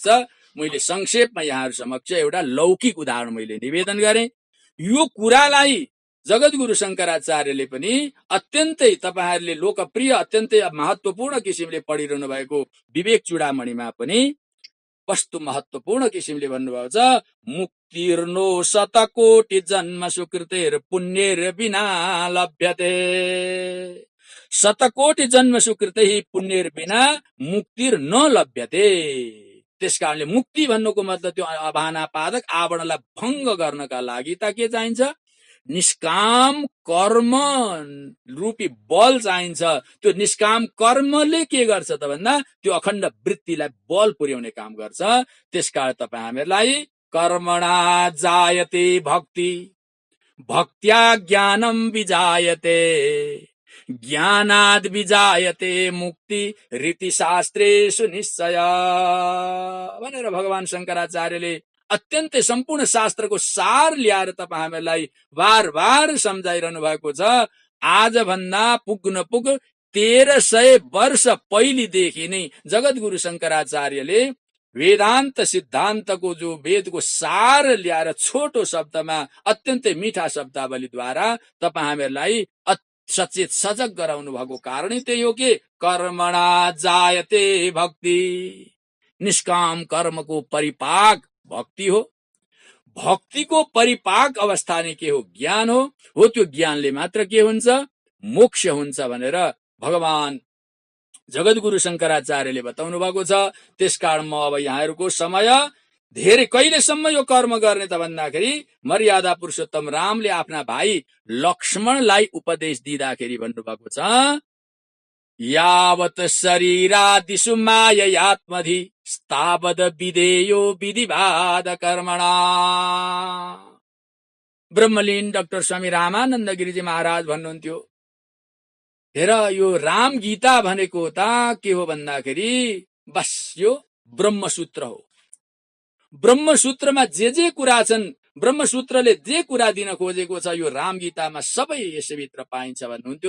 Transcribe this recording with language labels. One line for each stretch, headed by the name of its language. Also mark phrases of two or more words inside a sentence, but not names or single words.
Nepali: मैले संक्षेपमा यहाँहरु समक्ष एउटा लौकिक उदाहरण मैले निवेदन गरेँ। यो कुरालाई जगद्गुरु शंकराचार्यले पनि अत्यन्तै तपाईहरुले लोकप्रिय अत्यन्तै महत्त्वपूर्ण किसिमले पढिरहनु भएको विवेक चूडामणिमा पनि वस्तु महत्त्वपूर्ण किसिमले भन्नुभएको छ,
Sanskrit: मुक्तिर्नो शतकोटि जन्म सुकृतेर पुण्येर बिना लभ्यते। शतकोटि जन्म सुकृतै पुण्येर बिना मुक्तिर न लभ्यते।
Nepali: त्यसकारणले मुक्ति भन्नुको मतलब त्यो अभानापादक आवरणलाई भङ्ग गर्नका लागि त के चाहिन्छ? निष्काम कर्म रूपी बल चाहिन्छ। त्यो निष्काम कर्मले के गर्छ त भन्दा त्यो अखण्ड वृत्तिलाई बल पुर्याउने काम गर्छ। त्यसकारण तपाई हामीलाई
Sanskrit: कर्मणा जायते भक्ति, भक्त्या ज्ञानम विजायते, ज्ञानाद् विजायते मुक्ति, रीति शास्त्रेषु निश्चय
Nepali: भनेर भगवान शंकराचार्यले अत्यन्तै सम्पूर्ण शास्त्रको सार ल्याएर तपाईं हामीलाई बार बार सम्झाइरहनु भएको छ। आज भन्दा पुग्न पुग 1300 वर्ष पहिलेदेखि नै जगद्गुरु शंकराचार्यले वेदान्त सिद्धान्तको जो वेदको सार ल्याएर छोटो शब्दमा अत्यन्तै मीठा शब्दावलीद्वारा तपाईं हामीलाई सचेत सजग गराउनु भएको कारणै त्यही हो कि
Sanskrit: कर्मणा जायते भक्ति,
Nepali: निष्काम कर्मको परिपाक भक्ति हो। भक्तिको परिपाक अवस्था नै के हो? ज्ञान हो। त्यो ज्ञानले मात्र के हुन्छ? मोक्ष हुन्छ भनेर भगवान जगद्गुरु शंकराचार्यले बताउनु भएको छ। त्यसकारण म अब यहाँहरुको समय धेरै कहिलेसम्म यो कर्म गर्ने त भन्दाखेरि मर्यादा पुरुषोत्तम रामले आफ्ना भाइ लक्ष्मणलाई उपदेश दिँदाखेरि भन्नुभएको छ,
Sanskrit: यावत शरीरादिषु माययात्मधि स्तावद विधेयो विधिवाद कर्मणा।
Nepali: ब्रह्मलीन डाक्टर स्वामी रामानन्द गिरिजी महाराज भन्नुहुन्थ्यो, हेर यो राम गीता भनेको त के हो भन्दाखेरि बस यो ब्रह्मसूत्र हो। ब्रह्मसूत्रमा जे कुरा छन्, ब्रह्मसूत्रले जे कुरा दिन खोजेको छ यो राम गीतामा सबै यसभित्र पाइन्छ भन्नुहुन्थ्यो।